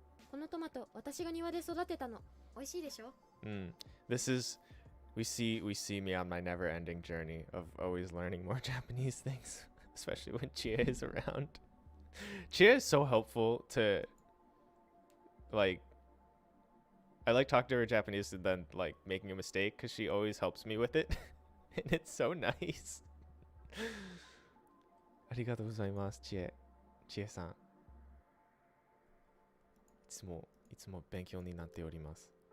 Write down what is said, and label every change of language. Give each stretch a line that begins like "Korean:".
Japanese: このトマト私が庭で育てたの。美味しいでしょ。
English: This is we see me on my never-ending journey of always learning more Japanese things, especially when Chia is around. Chia is so helpful to like I like talking to her Japanese and then like making a mistake because she always helps me with it. And it's so nice.
Japanese: ありがとうございます、Chiaさん。いつも勉強になっております。